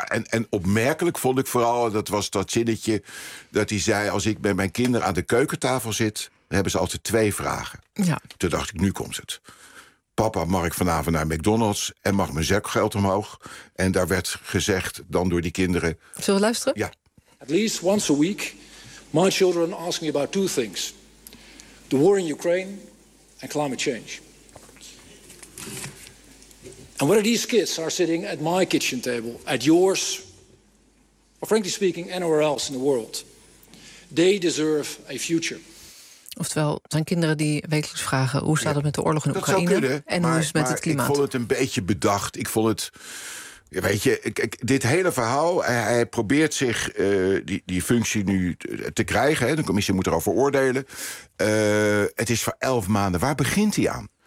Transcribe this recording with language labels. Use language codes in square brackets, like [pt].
[nl] En opmerkelijk vond ik vooral, dat was dat zinnetje, dat hij zei, als ik met mijn kinderen aan de keukentafel zit, dan hebben ze altijd 2 vragen. Ja. Toen dacht ik, nu komt het. Papa, mag ik vanavond naar McDonald's en mag mijn zakgeld omhoog? En daar werd gezegd dan door die kinderen. Zullen we luisteren? Ja. [en] At least once a week, my children ask me about 2 things. The war in Ukraine and climate change. And whether these kids are sitting at my kitchen table, at yours, or frankly speaking, anywhere else in the world, they deserve a future. [nl] Oftewel, zijn kinderen die wekelijks vragen hoe staat het met de oorlog in Oekraïne kunnen, en maar, hoe is het met het klimaat? Ik vond het een beetje bedacht. Ik vond het, weet je, dit hele verhaal, hij probeert zich die functie nu te krijgen. Hè. De commissie moet erover oordelen. Het is voor 11 maanden. Waar begint hij aan?